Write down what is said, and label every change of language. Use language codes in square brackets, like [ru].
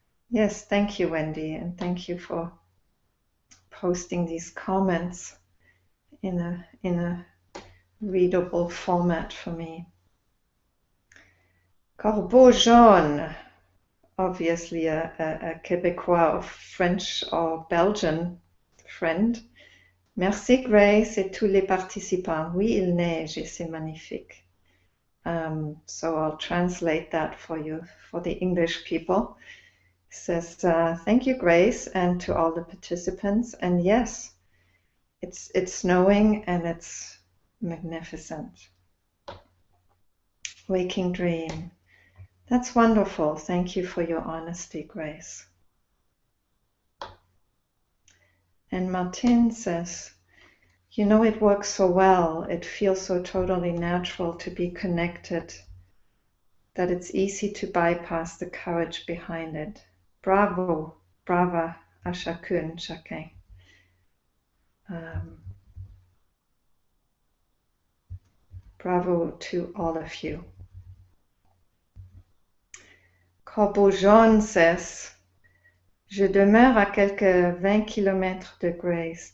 [en] Yes, thank you, Wendy, and thank you for posting these comments in a readable format for me. Corbeau Jaune, obviously a Québécois or French or Belgian friend. [fr] Merci Grace et tous les participants. Oui, il neige et c'est magnifique. [en] So I'll translate that for you, for the English people. It says, thank you Grace and to all the participants. And yes, it's snowing and it's magnificent. Waking Dream. That's wonderful. Thank you for your honesty, Grace. And Martin says, you know, it works so well. It feels so totally natural to be connected that it's easy to bypass the courage behind it. [fr] Bravo, brava à chacune, chacun. [en] Bravo to all of you. [fr] Corbeau Jaune says, je demeure à quelques 20 kilomètres de Grace.